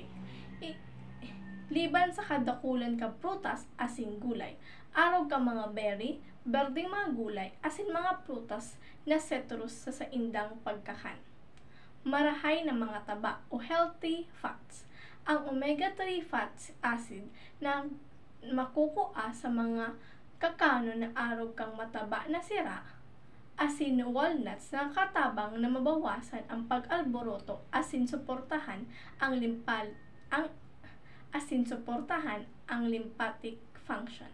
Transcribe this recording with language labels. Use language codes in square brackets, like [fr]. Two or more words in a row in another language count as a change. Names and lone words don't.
[bik] Liban sa kadakulan ka prutas asin gulay, arog ka mga berry, berdeng mga gulay asin mga prutas na citrus sa indang pagkakan. Marahay na mga taba o [en] healthy fats. [bik] Ang [en] omega-3 fatty acid [bik] na makukuha sa mga kakano na arog kang mataba na sira, asin walnuts na katabang na mabawasan ang pag-alboroto asin suportahan ang [en] lymphatic function.